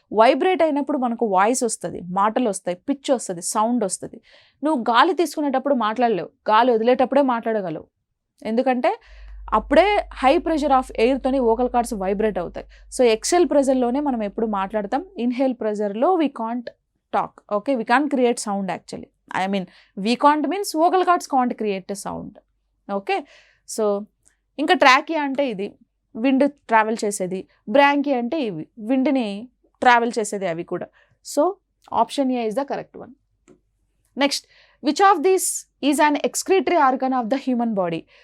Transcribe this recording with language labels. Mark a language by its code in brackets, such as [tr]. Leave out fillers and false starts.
[te] Vibrate అయినప్పుడు మనకు voice వస్తుంది, మాటలు వస్తాయి, పిచ్ వస్తుంది, సౌండ్ వస్తుంది. నువ్వు గాలి తీసుకునేటప్పుడు మాట్లాడలేవు, గాలి వదిలేటప్పుడే మాట్లాడగలవు. ఎందుకంటే అప్పుడే high pressure of ఎయిర్తోని vocal cords vibrate అవుతాయి. సో ఎక్సెల్ ప్రెషర్లోనే మనం ఎప్పుడు మాట్లాడతాం, inhale ప్రెషర్లో [en] We can't talk. Okay, we can't create sound actually. I mean, we can't means vocal cords can't create a sound. [te] Okay, so ఇంకా trachea అంటే ఇది wind travel చేసేది, bronchia అంటే ఇవి విండ్ని ట్రావెల్ చేసేది అవి కూడా. [en] So option A is the correct one. Next, which of these is an excretory organ of the human body.